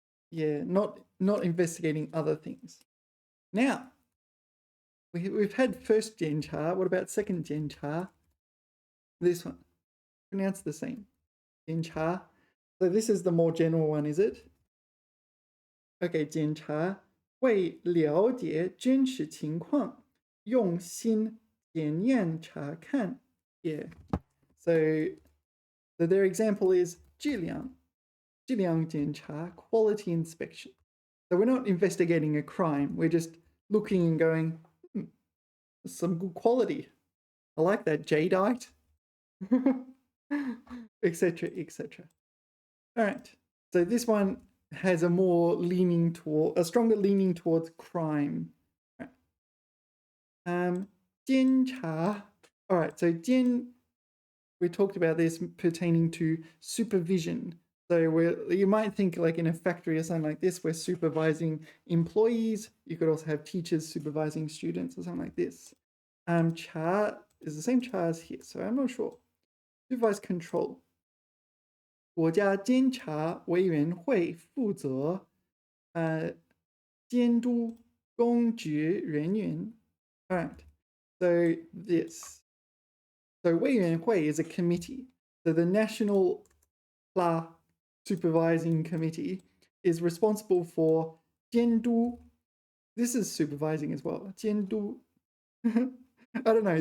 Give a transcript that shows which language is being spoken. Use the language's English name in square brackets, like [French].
[English] Yeah, not investigating other things. Now, we've had first 检查. What about second 检查? This one. Pronounced the same. 检查. So this is the more general one, is it? [Chinese] Okay, 检查为了解真实情况，用心检验查看. [English] Yeah. So their example is 质量检查, quality inspection. So we're not investigating a crime. We're just looking and going, some good quality. I like that jadeite, etc., etc. All right. So this one has a stronger leaning towards crime. All right. 监察.All right. So 监, we talked about this pertaining to supervision. So you might think like in a factory or something like this, we're supervising employees. You could also have teachers supervising students or something like this. 查 is the same 查 as here, so I'm not sure. Supervise control. [Chinese] 国家监察委员会负责监督公职人员. [English] All right. So this. So 委员会 is a committee. So the National Supervising Committee is responsible for 监督. This is supervising as well. 监督.I don't know.